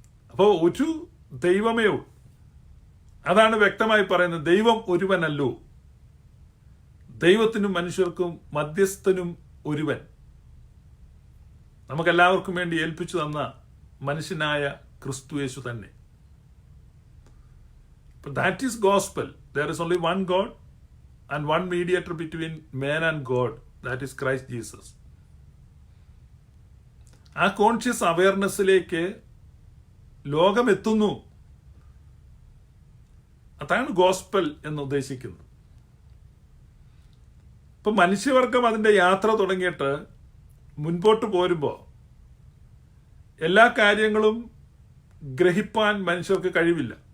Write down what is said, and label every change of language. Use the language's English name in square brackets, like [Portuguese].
[Malayalam] അപ്പോൾ ഒരു ദൈവമേ ഉള്ളൂ. അതാണ് വ്യക്തമായി പറയുന്നത്. ദൈവം ഒരുവനല്ലോ, ദൈവത്തിനും മനുഷ്യർക്കും മധ്യസ്ഥനും ഒരുവൻ. നമുക്കെല്ലാവർക്കും വേണ്ടി ഏൽപ്പിച്ചു തന്ന മനുഷ്യനായ ക്രിസ്തുയേശു തന്നെ. [English] That is gospel. There is only one God and one mediator between man and God, that is Christ Jesus. [Malayalam] ആ കോൺഷ്യസ് അവയർനെസ്സിലേക്ക് ലോകം എത്തുന്നു. അതാണ് ഗോസ്പൽ എന്ന് ഉദ്ദേശിക്കുന്നത്. ഇപ്പൊ മനുഷ്യവർഗം അതിന്റെ യാത്ര തുടങ്ങിയിട്ട് മുൻപോട്ട് പോരുമ്പോൾ എല്ലാ കാര്യങ്ങളും ഗ്രഹിപ്പാൻ മനുഷ്യർക്ക് കഴിവില്ല.